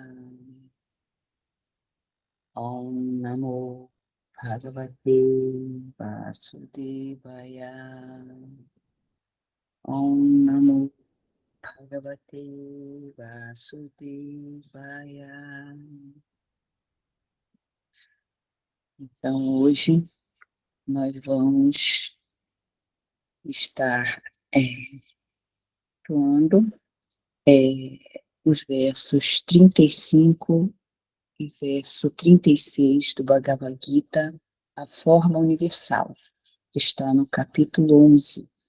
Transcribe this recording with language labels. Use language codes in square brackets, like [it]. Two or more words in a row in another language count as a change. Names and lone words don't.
[sa] Om Namo Bhagavate Vasudevaya. Om Namo Bhagavate Vasudevaya. [pt] Então, hoje nós vamos estar atuando os versos 35 e verso 36 do Bhagavad Gita, a forma universal, que está no capítulo 11.